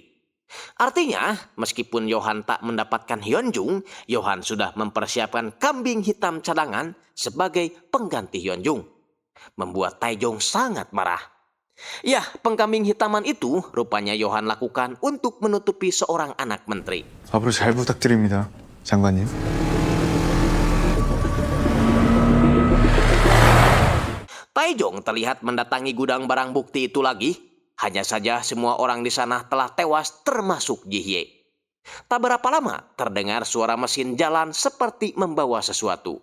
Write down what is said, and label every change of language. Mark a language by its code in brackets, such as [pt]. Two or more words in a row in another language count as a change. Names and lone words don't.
[id] Artinya, meskipun Yohan tak mendapatkan Hyunjung, Yohan sudah mempersiapkan kambing hitam cadangan sebagai pengganti Hyunjung. Membuat Taejong sangat marah. Ya, pengkambing hitaman itu rupanya Yohan lakukan untuk menutupi seorang anak menteri. [ko] 앞으로 잘 부탁드립니다, 장관님. [id] Taejong terlihat mendatangi gudang barang bukti itu lagi. Hanya saja semua orang di sana telah tewas termasuk Jihye. Tak berapa lama terdengar suara mesin jalan seperti membawa sesuatu.